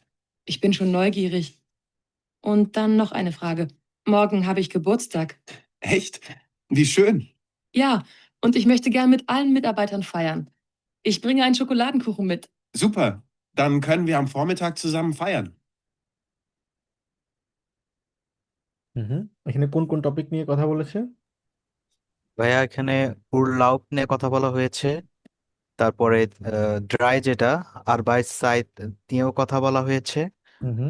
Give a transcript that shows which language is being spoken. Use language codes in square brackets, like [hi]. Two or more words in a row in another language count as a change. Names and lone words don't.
[de] Ich bin schon neugierig. Und dann noch eine Frage. Morgen habe ich Geburtstag. Echt? Wie schön. Ja, und ich möchte gern mit allen Mitarbeitern feiern. Ich bringe einen Schokoladenkuchen mit. Super. Dann können wir am Vormittag zusammen feiern. [bn] হুম। এখানে কোন কোন টপিক নিয়ে কথা বলেছে? ভাইয়া এখানে উরলাউব নিয়ে কথা বলা হয়েছে, তারপরে ড্রাই যেটা আরবাইটসাইট নিয়েও কথা বলা হয়েছে, হুম হুম